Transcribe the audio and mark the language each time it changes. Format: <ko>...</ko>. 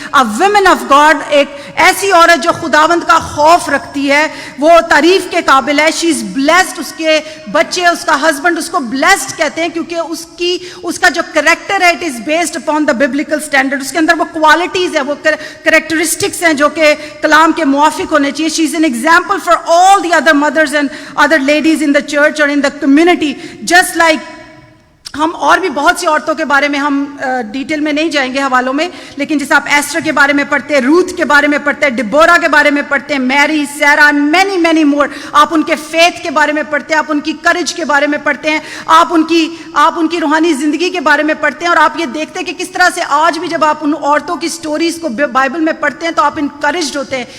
<en>A woman of God,</en> <ur>ایک ایسی عورت جو خداوند کا خوف رکھتی ہے, وہ تعریف کے قابل ہے.</ur> <en>She is blessed,</en> <ur>اس کے بچے, اس کا ہسبینڈ اس کو blessed کہتے ہیں, کیونکہ اس کا جو کریکٹر ہے</ur> <en>it is based upon the biblical standard.</en> <ur>اس کے اندر وہ کوالٹیز ہیں, وہ کریکٹرسٹکس ہیں جو کہ کلام کے موافق ہونے چاہیے.</ur> <en>She is an example for all the other mothers and other ladies in the church or in the community. Just like</en> <ur>ہم اور بھی بہت سی عورتوں کے بارے میں ہم ڈیٹیل میں نہیں جائیں گے حوالوں میں, لیکن جیسے آپ ایسٹر کے بارے میں پڑھتے ہیں, روتھ کے بارے میں پڑھتے ہیں, ڈبورا کے بارے میں پڑھتے ہیں, میری, سیرا, مینی مینی مور. آپ ان کے فیتھ کے بارے میں پڑھتے ہیں, آپ ان کی کریج کے بارے میں پڑھتے ہیں, آپ ان کی روحانی زندگی کے بارے میں پڑھتے ہیں, اور آپ یہ دیکھتے ہیں کہ کس طرح سے آج بھی جب آپ ان عورتوں کی سٹوریز کو بائبل میں پڑھتے ہیں تو آپ انکریجڈ ہوتے ہیں.</ur>